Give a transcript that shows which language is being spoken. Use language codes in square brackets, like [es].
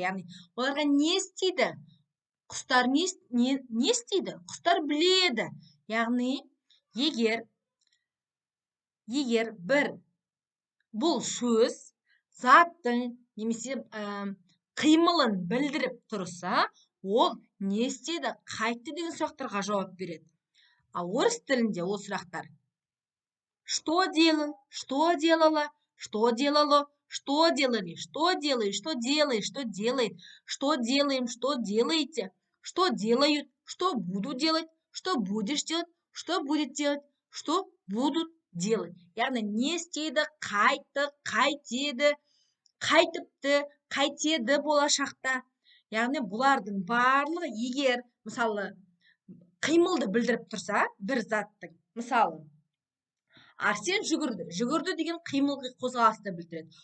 [kk] Яғни оларға не істейді? Құстар не істейді? Құстар біледі. Яғни егер бір бұл сөз заттың немесе қимылын білдіріп тұрса, ол не істеді, қайтты деген сұрақтарға жауап береді. Ал орыс тілінде ол сұрақтар: [ru] что делал, что делала, что делало, что делали, что делаешь, что делаешь, что делает, что делаем, что делаете, что делают, что буду делать, что будешь делать, что будет делать, что будут делать. [kk] Яғни не істейді, қайтты, қайтеді, қайтыпты, қайтеді болашақта. Яғни бұлардың барлығы, егер мысалы қимылды білдіріп тұрса, бір заттың, мысалы Арсен жүгірді деген қимыл қозғалысты білдіреді.